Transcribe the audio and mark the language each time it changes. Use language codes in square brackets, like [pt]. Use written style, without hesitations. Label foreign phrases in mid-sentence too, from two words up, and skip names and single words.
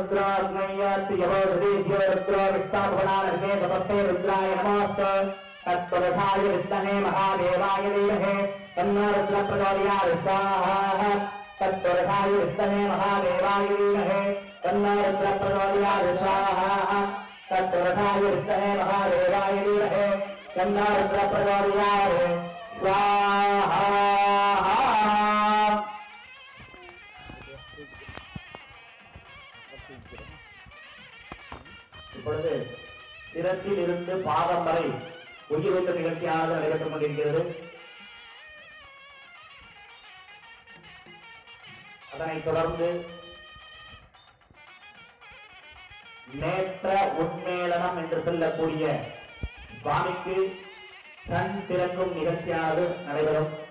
[sa] रुद्राय नमोऽस्तु तत्पुरुषाय विद्महे महादेवाय धीमहि तन्नो रुद्रः प्रचोदयात् स्वाहा तत्पुरुषाय विद्महे महादेवाय धीमहि तन्नो रुद्रः प्रचोदयात् स्वाहा तत्पुरुषाय विद्महे महादेवाय धीमहि तन्नो रुद्रः प्रचोदयात् स्वाहा [ta] இப்பொழுது சிரத்தில் இருந்து பாதம் வரை உயிரூட்ட நிகழ்ச்சியானது நடைபெற்றுக் கொண்டிருக்கிறது. அதனைத் தொடர்ந்து நேற்ற உண்மேளனம் என்று சொல்லக்கூடிய சுவாமிக்கு கண் திறக்கும் நிகழ்ச்சியானது நடைபெறும்.